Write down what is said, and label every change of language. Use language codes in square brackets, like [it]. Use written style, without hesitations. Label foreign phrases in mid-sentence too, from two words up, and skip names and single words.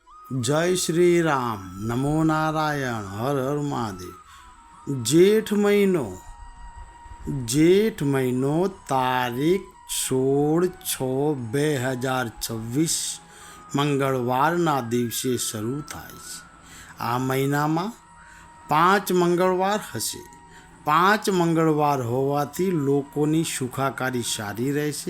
[hi] जय श्री राम। नमो नारायण। हर हर महादेव। [gu] જેઠ મહિનો તારીખ 16/6/2026 મંગળવારના દિવસે શરૂ થાય છે। આ મહિનામાં 5 મંગળવાર હશે। 5 મંગળવાર હોવાથી લોકોની સુખાકારી સારી રહેશે।